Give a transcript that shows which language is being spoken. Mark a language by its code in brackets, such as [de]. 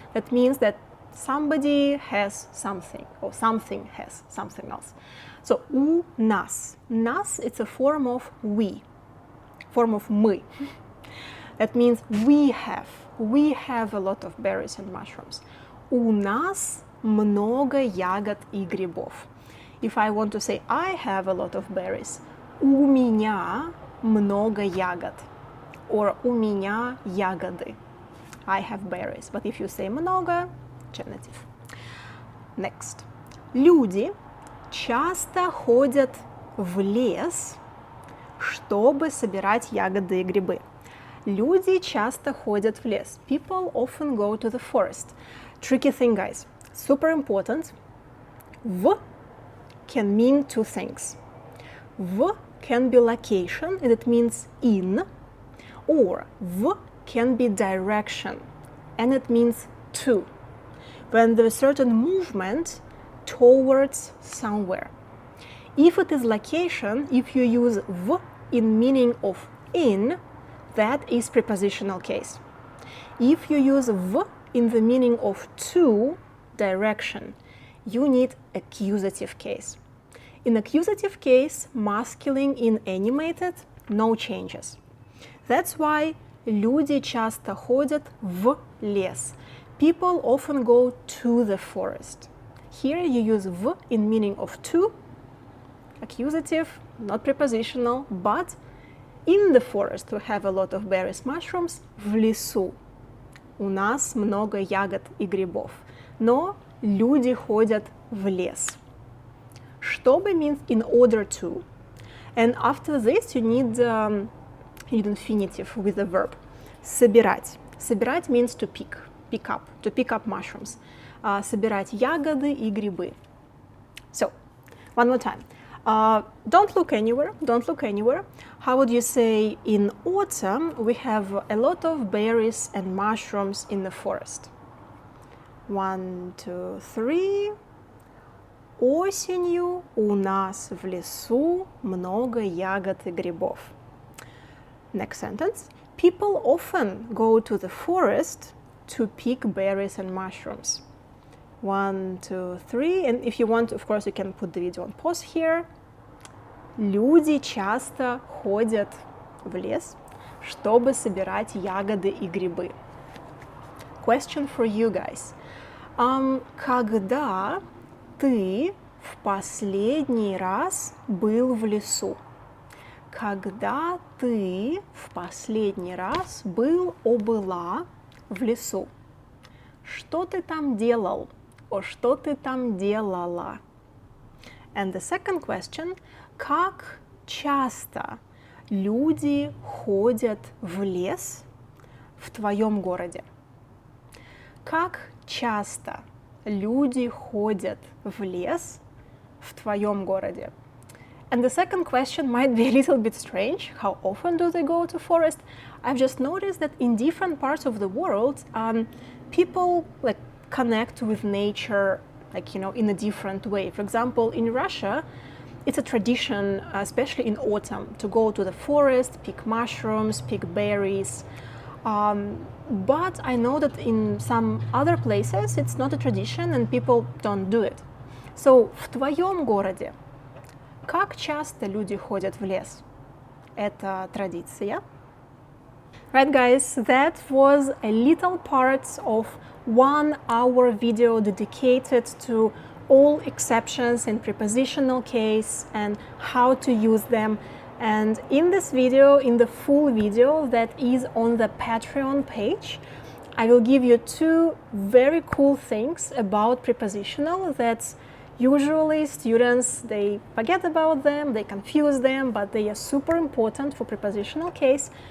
[en] That means that somebody has something, or something has something else. [ru] So, у нас. [en] Нас, it's a form of we, form of мы. That means we have. We have a lot of berries and mushrooms. [ru] У нас много ягод и грибов. [en] If I want to say I have a lot of berries, у меня много ягод. [ru] Or у меня ягоды. [en] I have berries. But if you say много, genitive. Next. [ru] Люди часто ходят в лес, чтобы собирать ягоды и грибы. Люди часто ходят в лес. [en] People often go to the forest. Tricky thing, guys. Super important. В can mean two things. В can be location, and it means in, or в can be direction, and it means to. When there is certain movement towards somewhere. If it is location, if you use в in meaning of in, that is prepositional case. If you use v in the meaning of to, direction, you need accusative case. In accusative case, masculine in animated, no changes. [ru] That's why люди часто ходят в лес. [en] People often go to the forest. Here you use v in meaning of to, accusative, not prepositional, but in the forest we have a lot of berries, mushrooms. [ru] В лесу у нас много ягод и грибов. Но люди ходят в лес. [en] Чтобы means in order to. And after this you need infinitive with the verb. [ru] Собирать. [en] Собирать means to pick up mushrooms. [ru] Собирать ягоды и грибы. So, one more time. [en] Don't look anywhere. How would you say in autumn we have a lot of berries and mushrooms in the forest? 1, 2, 3. [ru] Осенью у нас в лесу много ягод и грибов. [en] Next sentence. People often go to the forest to pick berries and mushrooms. 1, 2, 3. And if you want, of course, you can put the video on pause here. [ru] Люди часто ходят в лес, чтобы собирать ягоды и грибы. [en] Question for you guys. [ru] Когда ты в последний раз был в лесу? Когда ты в последний раз был, была в лесу? Что ты там делал? О, что ты там делала? [en] And the second question. [ru] Как часто люди ходят в лес в твоем городе? Как часто люди ходят в лес в твоем городе? [en] And the second question might be a little bit strange. How often do they go to forest? I've just noticed that in different parts of the world, people connect with nature, in a different way. For example, in Russia, it's a tradition, especially in autumn, to go to the forest, pick mushrooms, pick berries. But I know that in some other places it's not a tradition and people don't do it. So, в твоем городе, [ru] Как часто люди ходят в лес? Это традиция. [en] Right, guys, that was a little part of 1 hour video dedicated to all exceptions in prepositional case and how to use them. And in this video, in the full video that is on the Patreon page, I will give you 2 very cool things about prepositional that usually students, they forget about them, they confuse them, but they are super important for prepositional case.